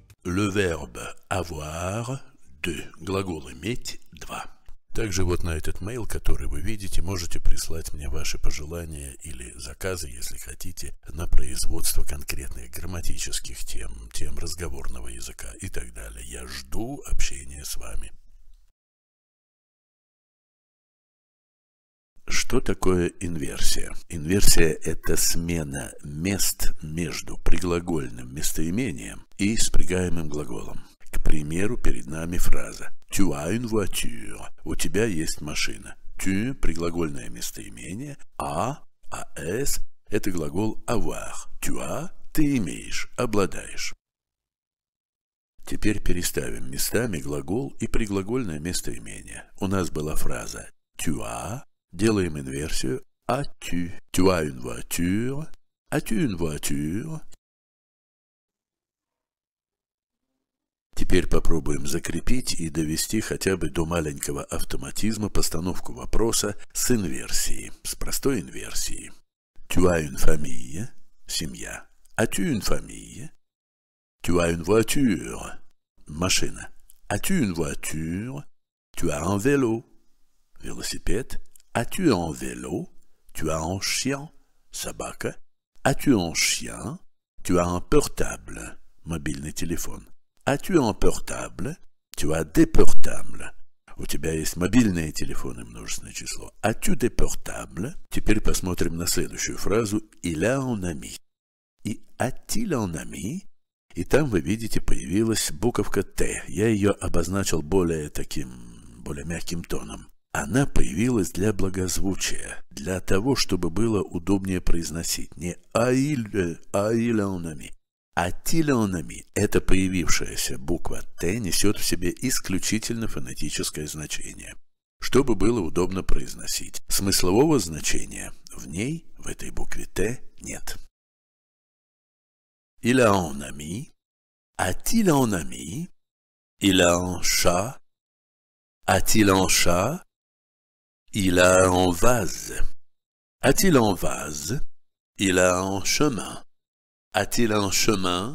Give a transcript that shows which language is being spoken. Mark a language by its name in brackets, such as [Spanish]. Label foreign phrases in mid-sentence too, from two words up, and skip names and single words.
[French] le verbe avoir 2, [Russian] глагол иметь 2. Также вот на этот mail, который вы видите, можете прислать мне ваши пожелания или заказы, если хотите, на производство конкретных грамматических тем разговорного языка и так далее. Я жду общения с вами. Что такое инверсия? Инверсия – это смена мест между приглагольным местоимением и спрягаемым глаголом. К примеру, перед нами фраза [French] «Tu as une voiture» – [Russian] «У тебя есть машина». «Tu» – приглагольное местоимение, «as» – это глагол «avoir». [French] «Tu as» – [Russian] ты имеешь, обладаешь. Теперь переставим местами глагол и приглагольное местоимение. У нас была фраза [French] «Tu as», [Russian] делаем инверсию [French] «as-tu». «Tu as une voiture», «as-tu une voiture». [Russian] Теперь попробуем закрепить и довести хотя бы до маленького автоматизма постановку вопроса с инверсией, с простой инверсией. [French] Tu as une famille, семья. As-tu une famille? Tu as une voiture, машина. As-tu une voiture? Tu as un vélo, велосипед. As-tu un vélo? Tu as un chien, собака. As-tu un chien? Tu as un portable, [Russian] мобильный телефон. [French] As-tu un portable? Tu as des portables. [Russian] У тебя есть мобильные телефоны, множественное число. [French] As-tu des portables? [Russian] Теперь посмотрим на следующую фразу. [French] Il a un ami. И a-t-il un ami? [Russian] И там, вы видите, появилась буковка Т. Я ее обозначил более мягким тоном. Она появилась для благозвучия, для того, чтобы было удобнее произносить. [French] Не a-il un ami. A-t-il un ami? [Russian] Эта появившаяся буква Т несет в себе исключительно фонетическое значение, чтобы было удобно произносить. Смыслового значения в ней, в этой букве Т, нет. [French] Il a un ami. A-t-il un ami? Il a un chat. A-t-il un chat? Il a un vase. A-t-il un vase? Il a un chemin. A-t-il un chemin?